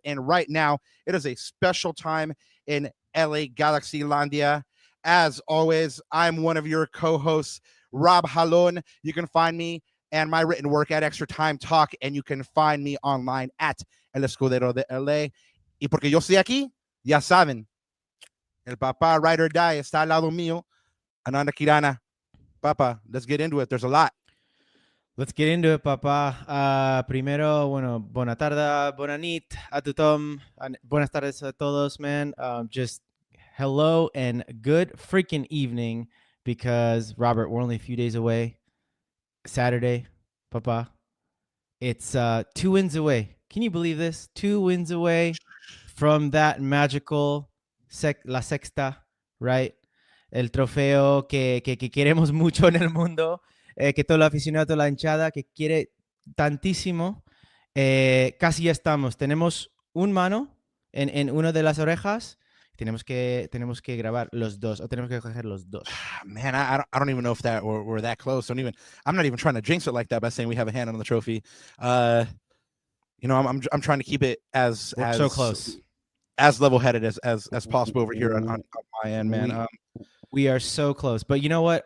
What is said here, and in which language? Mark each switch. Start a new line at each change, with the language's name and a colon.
English: And right now, it is a special time in LA Galaxy Landia. As always, I'm one of your co-hosts, Rob Jalon. You can find me and my written work at Extra Time Talk, and you can find me online at El Escudero de LA.
Spanish: Y porque yo estoy aquí, ya saben, el papá Ride or Die está al lado mío, Ananda Kirana.
English: Papa, let's get into it. There's a lot. Let's get into it,
Catalan: papá.
Spanish: Primero, bueno,
Catalan: bona tarda, bona nit a tothom.
Spanish: Buenas tardes a todos, man.
English: Just hello and good freaking evening, because, Robert, we're only a few days away. Saturday, Papa. It's 2 wins away. Can you believe this? 2 wins away from that magical la sexta, right?
Spanish: El trofeo que queremos mucho en el mundo, que todo el aficionado, toda la hinchada, que quiere tantísimo. Casi ya estamos. Tenemos un mano en una de las orejas. Tenemos que grabar los dos, o tenemos que coger los dos.
English: Man, I don't even know if that we're that close. I'm not even trying to jinx it like that by saying we have a hand on the trophy. You know, I'm trying to keep it as so close, as level-headed as possible over here on my end, man. We are so close. But you know what?